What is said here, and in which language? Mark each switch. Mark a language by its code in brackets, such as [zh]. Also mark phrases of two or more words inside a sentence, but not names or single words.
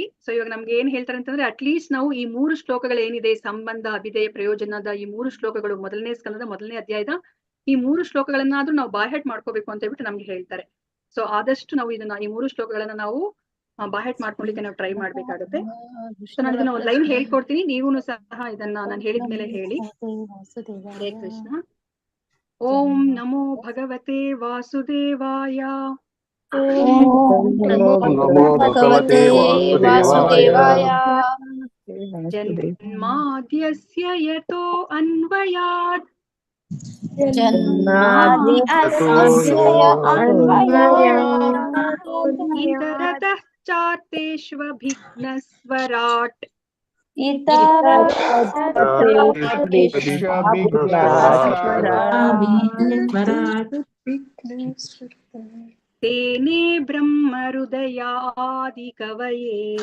[kn] ಸೊ ಇವಾಗ ನಮ್ಗೆ ಏನ್ ಹೇಳ್ತಾರೆ ಅಂತಂದ್ರೆ, ಅಟ್ಲೀಸ್ಟ್ ನಾವು ಈ 3 ಶ್ಲೋಕಗಳು ಏನಿದೆ, ಸಂಬಂಧ ಅಭಿಧೇಯ ಪ್ರಯೋಜನದ ಈ 3 ಶ್ಲೋಕಗಳು, ಮೊದಲನೇ ಸ್ಕಂದದ 1ನೇ ಅಧ್ಯಾಯದ ಈ 3 ಶ್ಲೋಕಗಳನ್ನಾದ್ರೂ ನಾವು ಬಾಯ್ಹೆಟ್ ಮಾಡ್ಕೋಬೇಕು ಅಂತ ಹೇಳ್ಬಿಟ್ಟು ನಮ್ಗೆ ಹೇಳ್ತಾರೆ. ಸೊ ಆದಷ್ಟು ನಾವು ಇದನ್ನ ಈ 3 ಶ್ಲೋಕಗಳನ್ನ ನಾವು ಬಾಯ್ಹೆಟ್ ಮಾಡ್ಕೊಳ್ಳಿಕ್ಕೆ ನಾವು ಟ್ರೈ ಮಾಡ್ಬೇಕಾಗುತ್ತೆ. ಸೊ ನಾನು ಇದನ್ನ ಒಂದು ಲೈನ್ ಹೇಳ್ಕೊಡ್ತೀನಿ, ನೀವು ಸಹ ಇದನ್ನ ನಾನು ಹೇಳಿದ್ಮೇಲೆ ಹೇಳಿ. [sa] ಹರೇ ಕೃಷ್ಣ. ಓಂ ನಮೋ ಭಗವತೆ ವಾಸುದೇವಾಯ. ನಮೋ ಭಗವತೆ ವಾಸುದೇವಾಯ. ಜನ್ಮಾದ್ಯಸ್ಯ ಯತೋ ಅನ್ವಯಾತ್ ಇತರತಃ ಚಾರ್ತೇಷ್ವಭಿಘ್ನಸ್ವರಾಟ್ ತೇನೇ ಬ್ರಹ್ಮ ಹೃದಯಾದಿ ಕವಯೇ